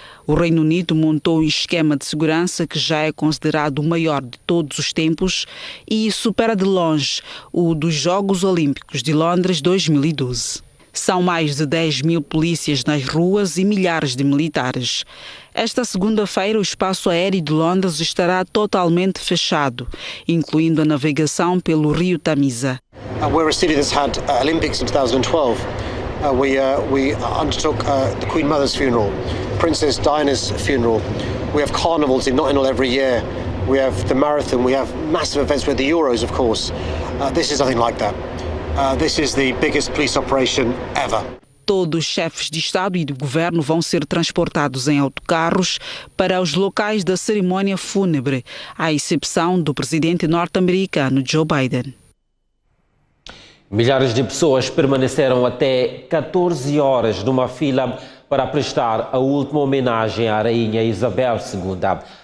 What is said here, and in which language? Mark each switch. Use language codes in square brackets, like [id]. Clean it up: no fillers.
[pt] O Reino Unido montou um esquema de segurança que já é considerado o maior de todos os tempos e supera de longe o dos Jogos Olímpicos de Londres 2012. São mais de 10.000 polícias nas ruas e milhares de militares. Esta segunda-feira, o espaço aéreo de Londres estará totalmente fechado, incluindo a navegação pelo rio Tamisa. [en] We're a city that's had Olympics in 2012. We undertook the Queen Mother's funeral, Princess Diana's funeral. We have carnivals in Notting Hill every year. We have the marathon. We have massive events with the Euros, of course. This is nothing like that. This is the biggest police operation ever. [pt] Todos os chefes de Estado e de Governo vão ser transportados em autocarros para os locais da cerimónia fúnebre, à exceção do presidente norte-americano Joe Biden. Milhares de pessoas permaneceram até 14 horas numa fila para prestar a última homenagem à rainha Isabel II.